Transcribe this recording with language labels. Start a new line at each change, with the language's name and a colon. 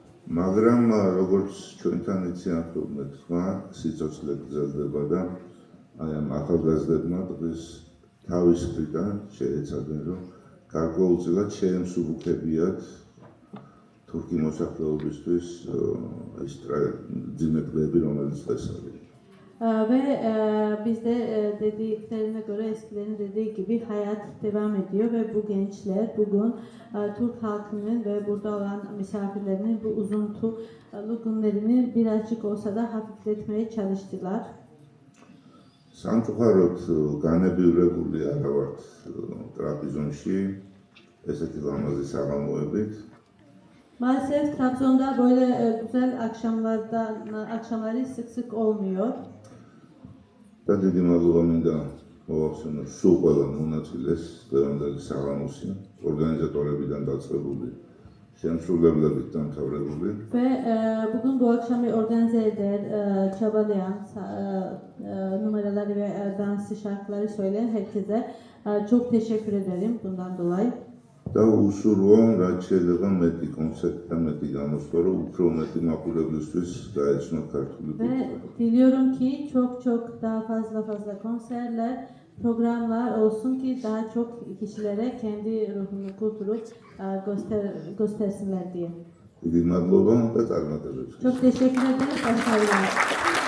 Georgian: მაგრამ როგორც ჩვენთან იციან თქვა, სიცოცხლე გრძელდება და აი ამ ახალგაზრდებმა დღეს თავის მხრიდან შეეცადნენ, რომ გარკვეულწილად შეემსუბუქებიათ Türkiye მოსახლეობისთვის ეს ძიმე დღეები, რომელიც დღეს არის.
Turkish: Ve bizde dediklerine göre eskilerin dediği gibi hayat devam ediyor ve bu gençler bugün Türk halkının ve burada olan misafirlerinin bu üzüntülü günlerini birazcık olsa da hafifletmeye çalıştılar.
Georgian: სამწუხაროდ განებივრებული არა ვართ ტრაპიზონში ესეთი ლამაზი საღამოებით.
Turkish: Maalesef Trabzon'da böyle güzel akşamları sık sık olmuyor.
Georgian: და დიდი მადლობა მინდა მოვახსენო სულ ყველა მონაწილეს დღევანდელი საღამოსი ორგანიზატორებიდან დაწყებული შემსრულებლებით დამთავრებული.
Turkish: Ve bugün bu akşamı organize eden, çabalayan, numaraları ve danslı şarkıları söyleyen herkese çok teşekkür ederim bundan dolayı.
Georgian: და უსურვო რაც შეიძლება მეტი კონცერტი და მეტი გამოსვლა, რომ უფრო მეტი მაყურებლისთვის გაეცნო ქართული
Turkish: Ve diliyorum ki çok daha fazla konserler, programlar olsun ki daha çok kişilere kendi ruhunu, kültürü göstersinler diye.
Georgian: დიდი მადლობა და წარმატებებს.
Turkish: Çok teşekkür ederim. Başarılar.